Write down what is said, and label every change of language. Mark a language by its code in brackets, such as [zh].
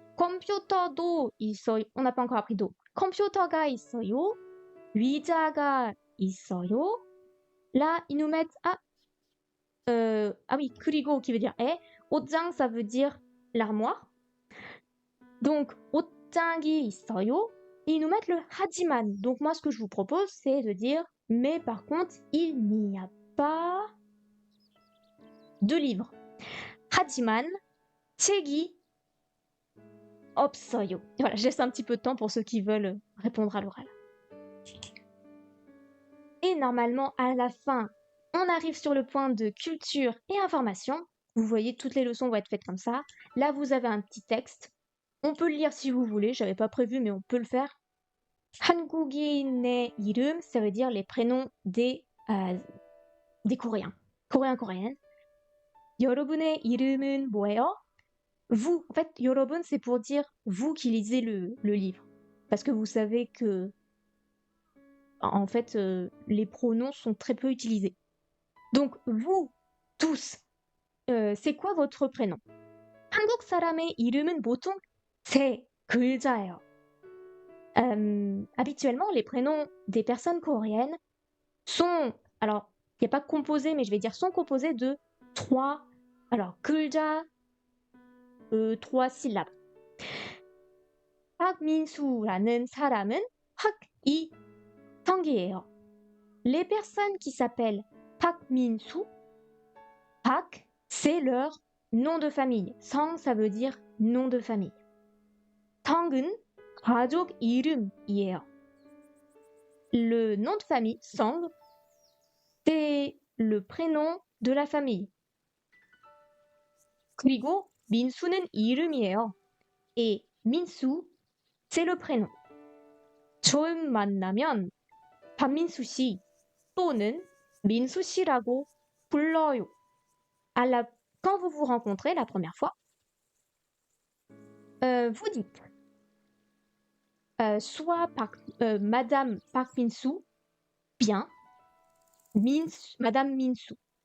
[ko] 컴퓨터도 있어요. [fr] On n'a pas encore appris d'eau. [ko] 컴퓨터가 있어요. 의자가 있어요. [fr] Là, ils nous mettent ah oui, 그리고 qui veut dire et. 옷장, ça veut dire l'armoire. [ko] Donc, 옷장이 있어요. [fr] Ils nous mettent le 하지만. Donc, moi, ce que je vous propose, c'est de dire mais par contre, il n'y a pas de livre. [ko] 하지만 책이 없어요. [fr] Et voilà, je laisse un petit peu de temps pour ceux qui veulent répondre à l'oral. Et normalement, à la fin, on arrive sur le point de culture et information. Vous voyez, toutes les leçons vont être faites comme ça. Là, vous avez un petit texte. On peut le lire si vous voulez. J'avais pas prévu, mais on peut le faire. [ko] 한국인의 이름, [fr] ça veut dire les prénoms des Coréens. Coréens, Coréennes. [ko] 여러분의 이름은 뭐예요? [fr] Vous, en fait, 여러분, c'est pour dire vous qui lisez le livre. Parce que vous savez que, en fait, les pronoms sont très peu utilisés. Donc, vous, tous, c'est quoi votre prénom? [ko] 한국 사람의 이름은 보통 세 글자예요. [fr] Habituellement, les prénoms des personnes coréennes sont, alors, il n'y a pas composé, mais je vais dire sont composés de 3, alors, 글자, 3 syllabes. [ko] 박민수라는 사람은 박이성이에요. [fr] Les personnes qui s'appellent 박민수, 박, c'est leur nom de famille. 성, ça veut dire nom de famille. [ko] 성은 가족 이름이에요. [fr] Le nom de famille, 성, c'est le prénom de la famille. [ko] 그리고 민수는 이름이에요. [fr] Et 민수, c'est le prénom. [ko] 처음 만나면 박민수 씨 또는 민수 씨라고 불러요. [fr] À la quand vous vous rencontrez la première fois, vous dites soit Madame Park Min-soo, bien, Madame Min-soo.